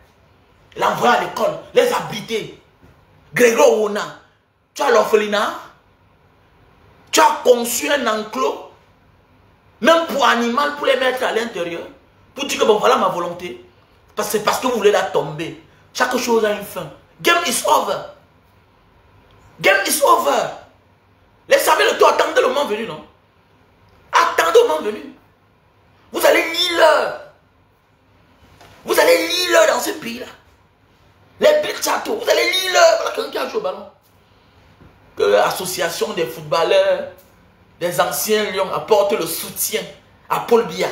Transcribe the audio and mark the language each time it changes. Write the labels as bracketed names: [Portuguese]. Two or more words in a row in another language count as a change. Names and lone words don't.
[French] L'envoyer à l'école, les abriter. Grégoire Ona, tu as l'orphelinat, tu as conçu un enclos, même pour animal, pour les mettre à l'intérieur, pour dire que bon voilà ma volonté. C'est parce que vous voulez la tomber. Chaque chose a une fin. [English] Game is over. Game is over. [French] Les Samuel Eto'o, attendez le moment venu, non? Attendez le moment venu. Vous allez lire l'heure. Vous allez lire l'heure dans ce pays-là. Les big châteaux, vous allez lire l'heure. Voilà quelqu'un qui a joué au ballon. Que l'association des footballeurs, des anciens lions apporte le soutien à Paul Biya.